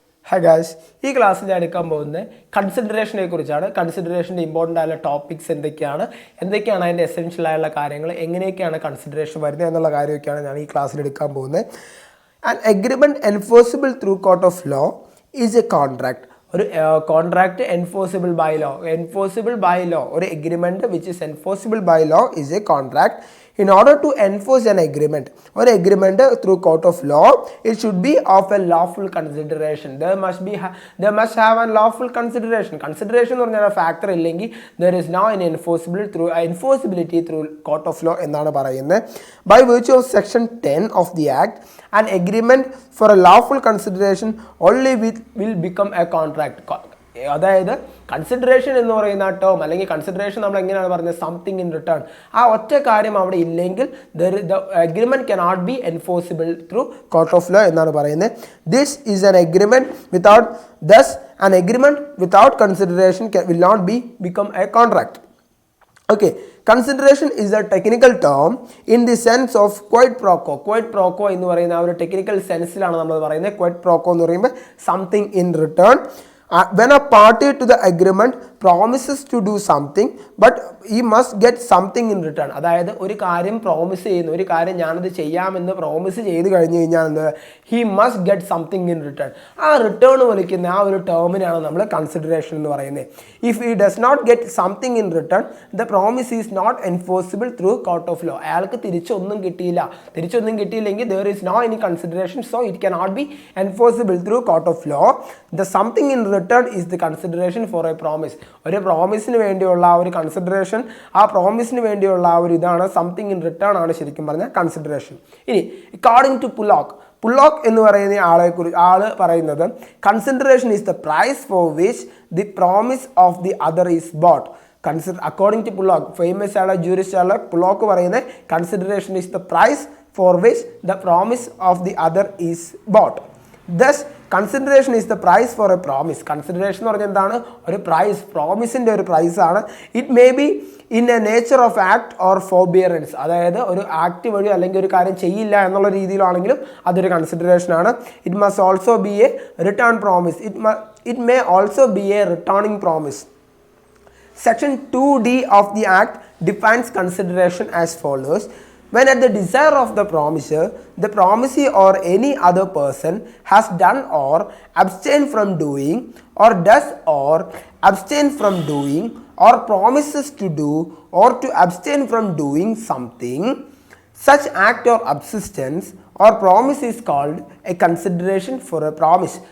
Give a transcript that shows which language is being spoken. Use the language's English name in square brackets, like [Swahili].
[English] Hi guys, [Malayalam] ഈ ക്ലാസ്സിൽ ഞാൻ എടുക്കാൻ പോകുന്നത് കൺസിഡറേഷനെ കുറിച്ചാണ്. കൺസിഡറേഷൻ്റെ ഇമ്പോർട്ടൻ്റ് ആയ ടോപ്പിക്സ് എന്തൊക്കെയാണ് അതിൻ്റെ എസെൻഷ്യൽ ആയുള്ള കാര്യങ്ങൾ, എങ്ങനെയൊക്കെയാണ് കൺസിഡറേഷൻ വരുന്നത് എന്നുള്ള കാര്യമൊക്കെയാണ് ഞാൻ ഈ ക്ലാസ്സിൽ എടുക്കാൻ പോകുന്നത്. [English] An agreement enforceable through court of law is a contract. ഒരു contract enforceable by law ഒരു agreement which is enforceable by law is a contract. In order to enforce an agreement or agreement through court of law, it should be of a lawful consideration. There must have a lawful consideration. Consideration [Malayalam] എന്ന് പറഞ്ഞാൽ factor ഇല്ലെങ്കിൽ [English] there is no enforceability through court of law [Malayalam] എന്നാണ് പറയുന്നത്. [English] By virtue of section 10 of the act, an agreement for a lawful consideration only will become a contract. [Malayalam] അതായത് consideration എന്ന് പറയുന്ന term അല്ലെങ്കിൽ consideration നമ്മൾ എങ്ങനെയാണ് പറയുന്നത്, [English] Something in return. [Malayalam] ആ ഒറ്റ കാര്യം അവിടെ ഇല്ലെങ്കിൽ [English] the agreement cannot be enforceable through court of law [Malayalam] എന്നാണ് പറയുന്നത്. [English] This is an agreement without thus an agreement without consideration will not become a contract. Okay, consideration is a technical term in the sense of quid pro quo. [Malayalam] Quid pro quo എന്ന് പറയുന്ന ആ ഒരു technical സെൻസിലാണ് നമ്മൾ പറയുന്നത്. quid pro quo എന്ന് പറയുമ്പോൾ [English] Something in return. When a party to the agreement promises to do something but he must get something in return, [Malayalam] അതായത് ഒരു കാര്യം പ്രോമിസ് ചെയ്യുന്നു, ഒരു കാര്യം ഞാനത് ചെയ്യാമെന്ന് പ്രോമിസ് ചെയ്ത് കഴിഞ്ഞ് കഴിഞ്ഞാൽ എന്ത്, [English] he must get something in return. [Malayalam] ആ റിട്ടേൺ വിളിക്കുന്ന ആ ഒരു ടേമിനാണ് നമ്മൾ കൺസിഡറേഷൻ എന്ന് പറയുന്നത്. [English] If he does not get something in return, the promise is not enforceable through court of law. [Malayalam] അയാൾക്ക് തിരിച്ചൊന്നും കിട്ടിയില്ലെങ്കിൽ [English] there is no any consideration, so it cannot be enforceable through court of law. The something in return is the consideration for a promise. [Malayalam] ഒരു പ്രോമിസിന് വേണ്ടിയുള്ള ആ ഒരു consideration, ആ പ്രോമിസിന് വേണ്ടിയുള്ള ആ ഒരു ഇതാണ് [English] something in return [Malayalam] ആണ് ശരിക്കും പറഞ്ഞാൽ കൺസിഡറേഷൻ. [English] ഇനി according to Pollock [Malayalam] എന്ന് പറയുന്ന ആള് പറയുന്നത് [English] Consideration is the price for which the promise of the other is bought. According to Pollock, [Malayalam] famous ആയ ജൂറിസ്റ്റ് ആയ പുള്ളോക്ക് പറയുന്നത് [English] Consideration is the price for which the promise of the other is bought. Thus, consideration is the price for a promise. [Malayalam] Consideration എന്ന് പറഞ്ഞാൽ എന്താണ്, ഒരു price, പ്രോമിസിൻ്റെ ഒരു price ആണ്. [English] it may be in a nature of act or forbearance, [Malayalam] അതായത് ഒരു act വഴി അല്ലെങ്കിൽ ഒരു കാര്യം ചെയ്യില്ല എന്നുള്ള രീതിയിലാണെങ്കിലും അതൊരു കൺസിഡറേഷൻ ആണ്. [English] It must also be a return promise. It may also be a returning promise. Section 2D of the act defines consideration as follows. When at the desire of the promiser, the promisee or any other person has done or abstained from doing, or does or abstain from doing, or promises to do or to abstain from doing something, such act or subsistence or promise is called a consideration for a promise.